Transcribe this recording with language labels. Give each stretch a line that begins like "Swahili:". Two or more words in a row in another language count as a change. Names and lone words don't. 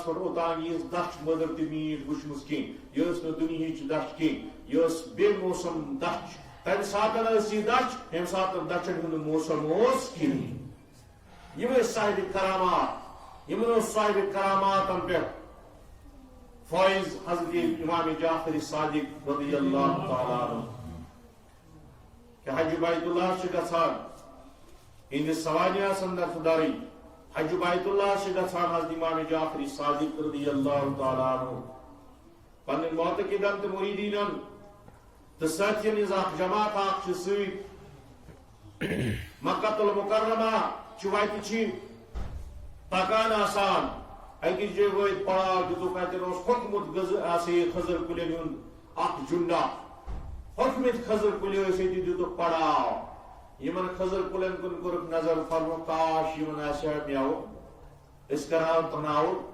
Kashmiri: پٮ۪ٹھ اوٚتانۍ یِژھ دچھ مٔدٕر تہٕ میٖٹھ وٕچھمٕژ کینٛہہ یہِ ٲس نہٕ دُنہِچ دچھ کینٛہہ یہِ ٲس بے موسم دچھ تمہِ ساتہٕ ٲس یہِ دچھ ییٚمہِ ساتہٕ دچھن ہُنٛد موسم اوس کِہیٖنۍ یِم ٲسۍ صاحبِ کرامات یِمن اوس صاحبِ کراماتن پٮ۪ٹھ فٲیض حضرت امام جعفر صادق
Arabic: رضی اللہ تعالیٰ عنہ
Kashmiri: کہ حج بیت اللہ چھِ گژھان اِہنٛدِس سوانحس اندر چھُ درٕے حج بیت اللہ چھِ گژھان حضرت امام جعفر صادق
Arabic: رضی اللہ تعالیٰ عنہ
Kashmiri: پنٕنۍ معتقدن تہٕ مُریٖدیٖنن تہٕ سٲتھین ہٕنٛز اکھ جماعت اکھ چھِ سۭتۍ مکہ المکرمہ چھِ وتہِ چھِ پکان آسان أکِس جایہِ وٲتۍ پڑاو دِتُکھ اتٮ۪ن اوس ہوٚکھمُت خٔزٕر کُلٮ۪ن ہُنٛد اکھ جُنڈا ہوٚکھمٕتۍ خٔزٕر کُلۍ ٲسۍ ییٚتہِ دِتُکھ پڑاو یِمن خٔزٕر کُلٮ۪ن کُن کوٚرُکھ نظر فرمووُکھ کاش یِمن آسہِ ہا مٮ۪وٕ أسۍ کرہاو تناوُل